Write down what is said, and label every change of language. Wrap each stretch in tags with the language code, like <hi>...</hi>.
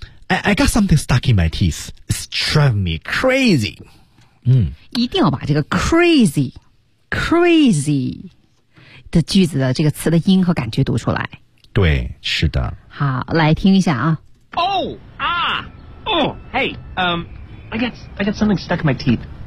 <en>I got something stuck in my teeth. It's driving me crazy.</en> <zh>一定要把这个 crazy 的句子的这个词的音和感觉读出来。对，是的。好，来听一下啊。</zh> <en>I got something stuck in my teeth.</en>